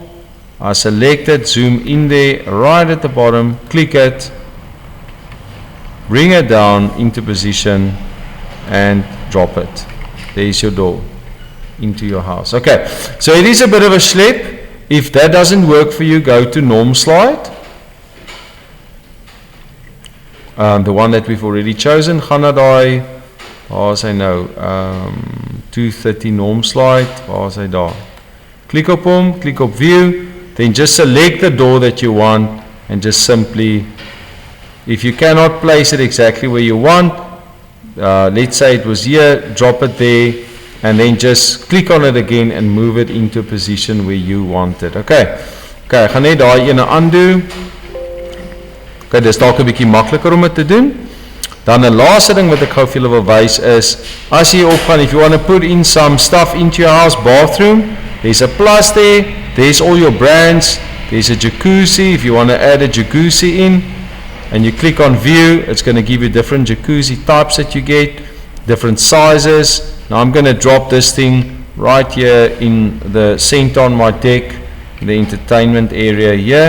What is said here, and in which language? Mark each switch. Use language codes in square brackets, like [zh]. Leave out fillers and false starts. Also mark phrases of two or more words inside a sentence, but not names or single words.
[en] I select it, zoom in there, right at the bottom, click it, bring it down into position and drop it. There's your door into your house. Okay, so it is a bit of a schlep. If that doesn't work for you, go to norm slide. The one that we've already chosen, [af] Ganadai, waar is hy nou? 230 norm slide, waar is hy daar? Click op hom, click op view, [en] then just select the door that you want and just simply, if you cannot place it exactly where you want, let's say it was here, drop it there and then just click on it again and move it into a position where you want it. [af] Okay, ek gaan net daai ene undo. Okay, dis dalk 'n bietjie makliker om dit te doen. Dan 'n laaste ding wat ek gou vir julle wil wys is, as jy opgaan, [en] if you want to put in some stuff into your house, bathroom, there's a plus there, there's all your brands, there's a jacuzzi, if you want to add a jacuzzi in, and you click on view, it's going to give you different jacuzzi types that you get, different sizes. Now I'm going to drop this thing right here in the center on my deck, the entertainment area here.